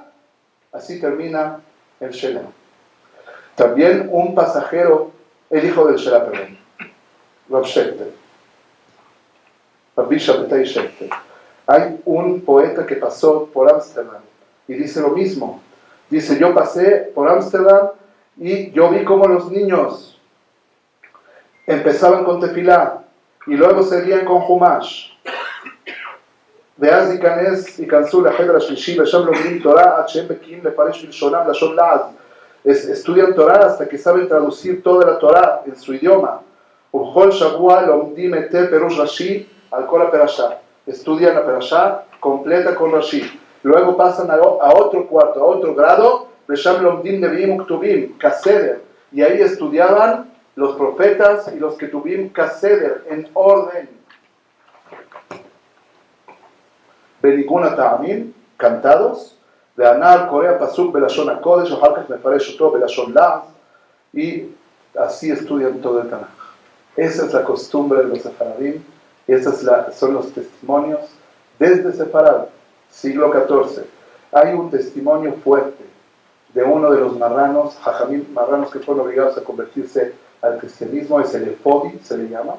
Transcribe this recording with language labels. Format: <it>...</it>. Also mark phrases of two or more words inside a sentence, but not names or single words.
<es>Así termina el Shelah. También un pasajero, el hijo del Shelah, perdón, Rav Shechter, Rabbi Shabbatai Shechter. Hay un poeta que pasó por Ámsterdam y dice lo mismo. Dice, yo pasé por Ámsterdam y yo vi cómo los niños empezaban con tefilá y luego seguían con Humash.</es> <he>ואז ייכנסו לחדר השלישי ושם לומדים תורה עד שהם בקיאים לפרש בלשונם לשון לעז.</he> <es>Estudian Torah hasta que saben traducir toda la Torah en su idioma.</es> <he>ובכל שבוע לומדים היטב פירוש רש"י על כל הפרשה.</he> <es>Estudian la perashá completa con Rashi. Luego pasan a otro cuarto, a otro grado,</es> <he>ושם לומדים נביאים וכתובים, כסדר.</he> <es>Y ahí estudiaban los profetas y los ketubim כסדר, en orden.</es> <he>בניגון הטעמים, cantados, והנער קורא הפסוק בלשון הקודש, ואחר כך מפרש אותו בלשון לעז,</he> <es>y así estudian todo el Tanaj. Esa es la costumbre de los sefaradim, son los testimonios desde Sefarad, siglo XIV. Hay un testimonio fuerte de uno de los marranos, Jajamim, marranos que fueron obligados a convertirse al cristianismo, es el Efodi, se le llama.</es>